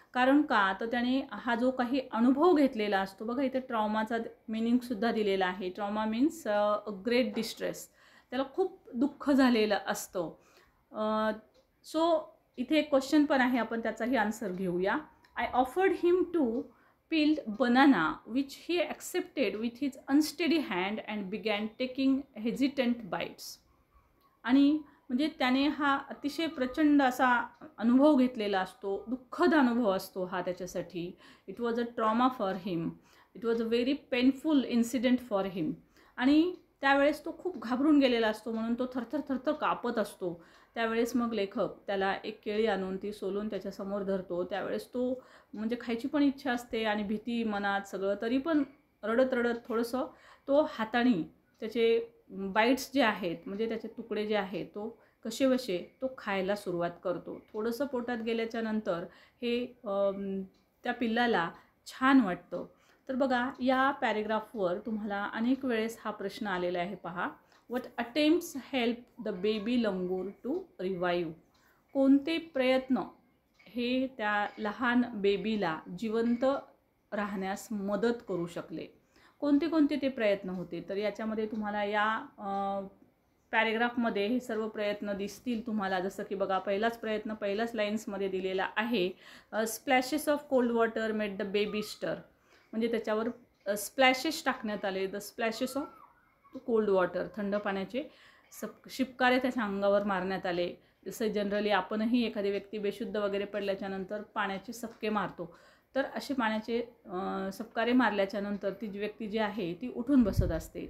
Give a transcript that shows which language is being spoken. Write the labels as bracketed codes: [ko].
[mr] कारण का तर त्याने हा जो काही अनुभव घेतलेला असतो, बघा इथे ट्रॉमाचा मिनिंगसुद्धा दिलेला आहे. [en] Trauma means great distress. [mr] त्याला खूप दुःख झालेलं असतं. सो इथे एक क्वेश्चन पण आहे, आपण त्याचाही आन्सर घेऊया. [en] I offered him to peeled banana which he accepted with his unsteady hand and began taking hesitant bites. [mr] आणि म्हणजे त्याने हा अतिशय प्रचंड असा अनुभव घेतलेला असतो, दुःखद अनुभव असतो हा त्याच्यासाठी. [en] It was a trauma for him, it was a very painful incident for him. [mr] आणि त्यावेळेस तो खूप घाबरून गेलेला असतो म्हणून तो थरथर थरथर कापत असतो. त्यावेळेस मग लेखक त्याला एक केळी आणून ती सोलून त्याच्यासमोर धरतो. त्यावेळेस तो म्हणजे खायची पण इच्छा असते आणि भीती मनात सगळं, तरी पण रडत रडत थोडंसं तो हाताने त्याचे बाईट्स जे आहेत म्हणजे त्याचे तुकडे जे आहेत तो कसेबसे तो खायला सुरुवात करतो. थोडंसं पोटात गेल्याच्या नंतर हे त्या पिल्लाला छान वाटतं. तर बघा या पॅरेग्राफवर तुम्हाला अनेक वेळेस हा प्रश्न आलेला आहे पहा. [en] What attempts help the baby langur to revive? [mr] कोणते प्रयत्न हे त्या लहान बेबीला जिवंत राहण्यास मदत करू शकले? कोणते ते प्रयत्न होते? तर याच्यामध्ये तुम्हाला या पॅरेग्राफमध्ये हे सर्व प्रयत्न दिसतील तुम्हाला. जसं की बघा पहिलाच प्रयत्न पहिल्याच लाईन्समध्ये दिलेला आहे. [en] Splashes of cold water made the baby stir. [mr] म्हणजे त्याच्यावर स्प्लॅशेस टाकण्यात आले. [en] the splashes of cold water, [mr] थंड पाण्याचे शिपकारे त्याच्या अंगावर मारण्यात आले. जसं जनरली आपणही एखादी व्यक्ती बेशुद्ध वगैरे पडल्याच्यानंतर पाण्याचे सपके मारतो, तर असे पाण्याचे सपकारे मारल्याच्यानंतर ती व्यक्ती जी आहे ती उठून बसत असते.